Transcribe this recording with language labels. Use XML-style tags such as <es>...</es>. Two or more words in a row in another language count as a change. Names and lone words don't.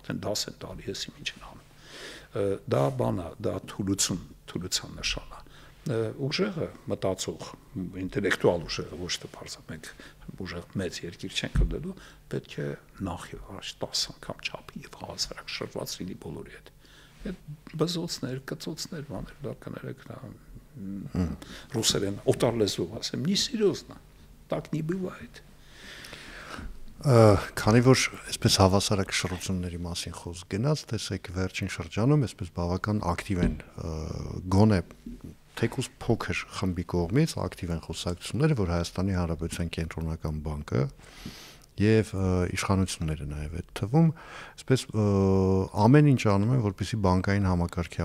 <hy>արդեն դաս են տալի, հեսի ինչ են անում։ Դա բանա, դա թուլության նշան է։ Ուժեղը մտածող, ինտելեկտուալ ուժեղը, ոչ թե բարձրացնենք ուժեղ մեծ երկիր չենք կլելու, պետք է նախ եւ առաջ 10 անգամ չափի եւ հավասարակշռված լինի բոլորի հետ։ Այդ բզոցներ, կծոցներ, բաներ, դա կներեք ռուսերեն օտար լեզվով ասեմ,</hy> <ru>не серьезно, так не бывает։</ru> <hy>Քանի որ այսպես հավասարակշռությունների մասին խոսք գնաց, տեսեք վերջին շրջանում այսպես բավական ակտիվ են գոնե թեկուզ փոքր խմբի կողմից ակտիվ են խոսակցությունները, որ Հայաստանի Հանրապետության կենտրոնական բանկը եւ իշխանությունները նաեւ այդ թվում, այսպես ամեն ինչ անում են, որպեսզի բանկային համակարգի</hy>